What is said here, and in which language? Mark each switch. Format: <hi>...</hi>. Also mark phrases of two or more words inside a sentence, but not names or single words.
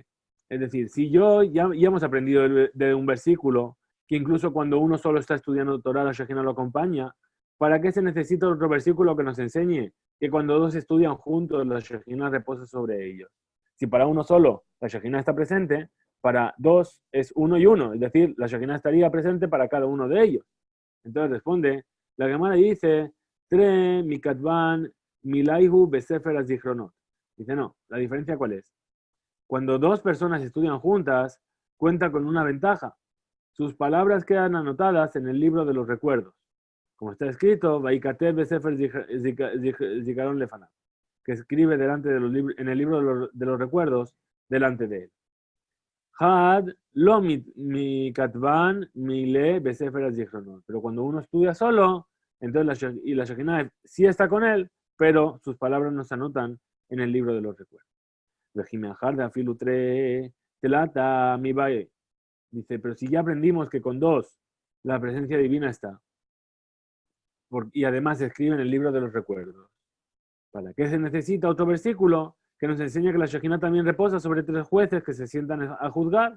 <es>Es decir, si ya hemos aprendido de un versículo que incluso cuando uno solo está estudiando Torah, la Shekhinah lo acompaña, ¿para qué se necesita otro versículo que nos enseñe que cuando 2 estudian juntos, la Shekhinah reposa sobre ellos? Si para uno solo la Shekhinah está presente, para 2 es 1 y 1, es decir, la Shekhinah estaría presente para cada uno de ellos. Entonces responde, la Gemara dice,</es> <arc>תרי מכתבן מילייהו בספר הזכרונות.</arc> <es>Dice, no, ¿la diferencia cuál es? Cuando 2 personas estudian juntas, cuenta con una ventaja. Sus palabras quedan anotadas en el libro de los recuerdos. Como está escrito,</es> <he>ויכתב בספר זכרון לפניו,</he> <es>que escribe en el libro de los recuerdos delante de él.</es> <arc>חד לא מכתבן מילי בספר זכרונות.</arc> <es>Pero cuando uno estudia solo, entonces la Shekhinah sí está con él, pero sus palabras no se anotan en el libro de los recuerdos. Dice, pero si ya aprendimos que con 2 la presencia divina está, y además se escribe en el libro de los recuerdos, ¿para qué se necesita otro versículo que nos enseña que la Shekhinah también reposa sobre 3 jueces que se sientan a juzgar?</es>